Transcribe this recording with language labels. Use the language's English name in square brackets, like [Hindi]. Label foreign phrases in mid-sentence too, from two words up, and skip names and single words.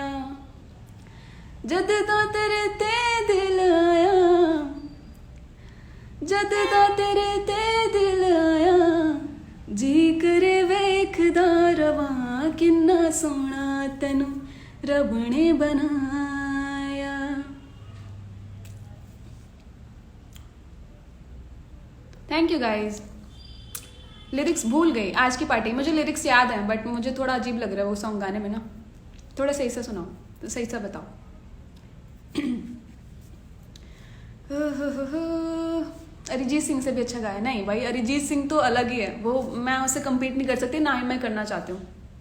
[Punjabi] ਜਦ ਦਾ ਤੇਰੇ ਤੇ ਦਿਲ ਆਇਆ, ਜਦ ਦਾ ਤੇਰੇ ਤੇ ਦਿਲ ਆਇਆ, ਜੀ ਕਰੇ ਵੇਖਦਾ ਰਵਾਂ, ਕਿੰਨਾ ਸੋਹਣਾ ਤੈਨੂੰ ਰੱਬ ਨੇ ਬਣਾਇਆ। [English] Thank you guys. [Hindi] लिरिक्स भूल गई आज की पार्टी, मुझे लिरिक्स याद हैं बट मुझे थोड़ा अजीब लग रहा है वो सॉन्ग गाने में ना। थोड़ा सही से सुनाओ, तो सही से बताओ। अरिजीत सिंह से भी अच्छा गाया। नहीं भाई, अरिजीत सिंह तो अलग ही है, वो मैं उससे कम्पीट नहीं कर सकती, ना ही मैं करना चाहती हूँ।